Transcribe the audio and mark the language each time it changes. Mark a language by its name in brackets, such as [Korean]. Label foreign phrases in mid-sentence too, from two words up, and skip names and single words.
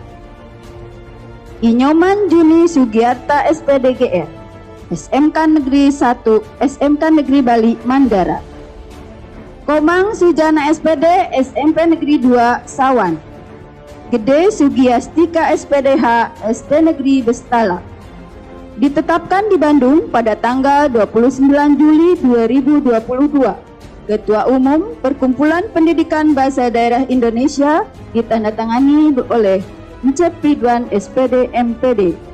[Indonesian] Inyoman Juni Sugiarta SPDGR SMK Negeri 1 SMK Negeri Bali Mandara. Komang Sujana SPD SMP Negeri 2 Sawan. Gede Sugiastika SPDH SD Negeri Bestala. Ditetapkan di Bandung pada tanggal 29 Juli 2022. Ketua Umum Perkumpulan Pendidikan Bahasa Daerah Indonesia ditandatangani oleh Encep Ridwan SPD MPD